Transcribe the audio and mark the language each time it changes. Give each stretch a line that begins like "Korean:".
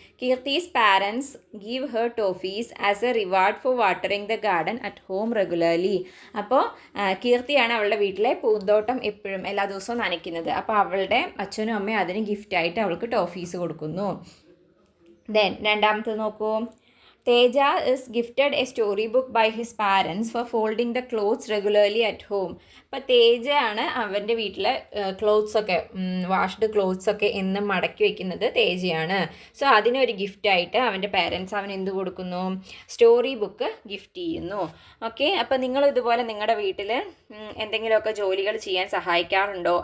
English: Keerthi's parents give her toffees as a reward for watering the garden at home regularly.
Malayalam: അപ്പോൾ കീർത്തിയാണ് അവളുടെ വീട്ടിലെ പൂന്തോട്ടം എപ്പോഴും എല്ലാ ദിവസവും നനയ്ക്കുന്നത്. അപ്പോൾ അവളുടെ അച്ഛനും അമ്മയും അതിന് ഗിഫ്റ്റായിട്ട് അവൾക്ക് ടോഫീസ് കൊടുക്കുന്നു. ദെൻ രണ്ടാമത്തെ നോക്കൂ.
English: Teja is gifted a story book by his parents for folding the clothes regularly at home.
Malayalam: അപ്പോൾ തേജയാണ് അവൻ്റെ വീട്ടിലെ ക്ലോത്ത്സൊക്കെ വാഷ്ഡ് ക്ലോത്ത്സൊക്കെ എന്നും മടക്കി വയ്ക്കുന്നത് തേജയാണ്. സോ അതിനൊരു ഗിഫ്റ്റായിട്ട് അവൻ്റെ പാരൻസ് അവൻ എന്ത് കൊടുക്കുന്നു? സ്റ്റോറി ബുക്ക് ഗിഫ്റ്റ് ചെയ്യുന്നു. ഓക്കെ, അപ്പോൾ നിങ്ങൾ ഇതുപോലെ നിങ്ങളുടെ വീട്ടിൽ എന്തെങ്കിലുമൊക്കെ ജോലികൾ ചെയ്യാൻ സഹായിക്കാറുണ്ടോ?